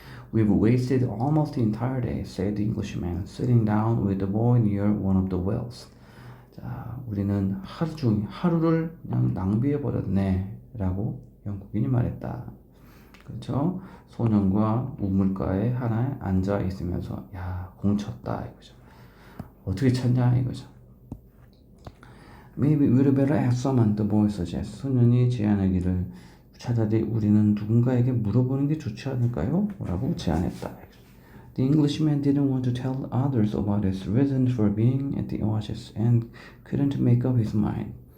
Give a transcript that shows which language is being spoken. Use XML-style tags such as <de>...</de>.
<en>We've wasted almost the entire day, said the Englishman, sitting down with the boy near one of the wells.</en> <ko>자, 우리는 하루를 그냥 낭비해 버렸네, 라고 영국인이 말했다. 그렇죠? 소년과 우물가에 하나에 앉아 있으면서 공쳤다 이거죠. 어떻게 찾냐 이거죠.</ko> <en>Maybe we'd better ask someone, the boy suggests.</en> <ko>소년이 제안하기를 차라리 우리는 누군가에게 물어보는 게 좋지 않을까요? 라고 제안했다.</ko> <en>The Englishman didn't want to tell others about his reason for being at the oasis and couldn't make up his mind.</en>